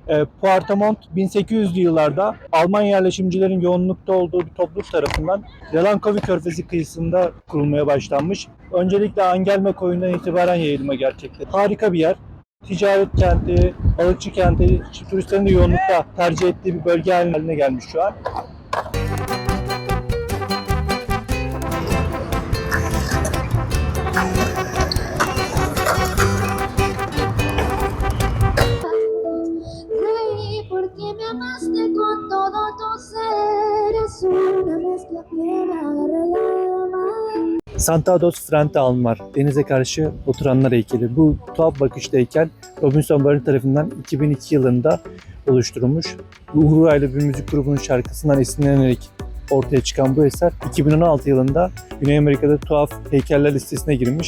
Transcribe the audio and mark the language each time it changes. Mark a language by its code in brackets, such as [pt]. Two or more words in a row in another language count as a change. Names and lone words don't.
[tr] Puerto Montt 1800'lü yıllarda Alman yerleşimcilerin yoğunlukta olduğu bir topluluk tarafından Yalankovi Körfezi kıyısında kurulmaya başlanmış. Öncelikle Angelme koyundan itibaren yayılma gerçekleşti. Harika bir yer. Ticaret kenti, balıkçı kenti, turistlerin de yoğunlukta tercih ettiği bir bölge haline gelmiş şu an. [es] Porque me amaste con todo tu ser, es una mezcla que me agarra el alma. [tr] Santa dos Frente Almar, denize karşı oturanlar heykeli. Bu tuhaf bakışlı heykel Robinson Barın tarafından 2002 yılında oluşturulmuş. Uruguaylı bir müzik grubunun şarkısından esinlenerek ortaya çıkan bu eser 2016 yılında Güney Amerika'da tuhaf heykeller listesine girmiş.